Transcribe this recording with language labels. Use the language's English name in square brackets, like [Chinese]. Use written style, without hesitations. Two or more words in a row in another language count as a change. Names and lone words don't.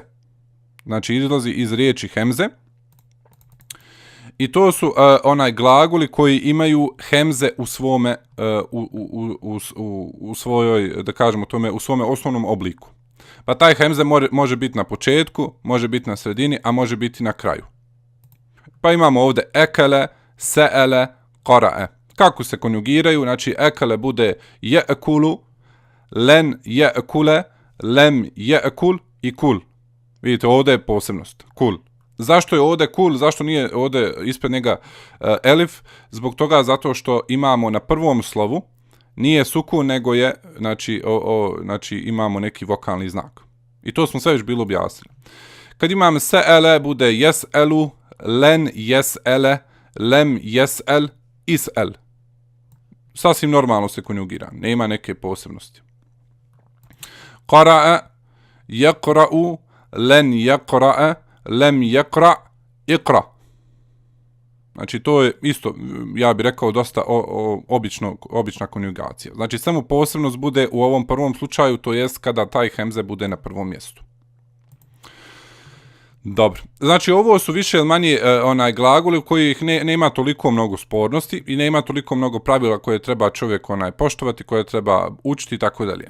[Bosnian] Znači izlazi iz riječi hemze. I to su onaj glagoli koji imaju hemze u svome, u svojoj, da kažemo tome, u svome osnovnom obliku. Pa taj hemze može biti na početku, može biti na sredini, a može biti na kraju. Pa imamo ovdje [Arabic] أَكَلَ سَأَلَ قَرَأَ. [Bosnian] Kako se konjugiraju? Znači [Arabic] ekele bude يَأْكُلُ لَنْ يَأْكُلَ لَمْ يَأْكُلْ i kul. [Bosnian] Vidite, ovdje je posebnost, kul. Zašto je ovdje kul, zašto nije ovdje ispred njega elif? Zbog toga zato što imamo na prvom slovu, nije sukun, nego je, znači imamo neki vokalni znak. I to smo sve već bilo objasnili. Kad imam [Arabic] se'ele, bude يَسْأَلُ لَنْ يَسْأَلَ لَمْ يَسْأَلْ اِسْأَلْ. [Bosnian] Sasvim normalno se konjugira, nema neke posebnosti. [Arabic] قَرَأَ يَقْرَأُ لَنْ يَقْرَأَ لَمْ يَقْرَأْ اِقْرَأْ. [Bosnian] Znači to je isto, ja bih rekao, dosta obična konjugacija. Znači samo posebnost bude u ovom prvom slučaju, to jest kada taj hemze bude na prvom mjestu. Dobro, znači ovo su više ili manje glagoli u kojih nema toliko mnogo spornosti i nema toliko mnogo pravila koje treba čovjek poštovati, koje treba učiti i tako dalje.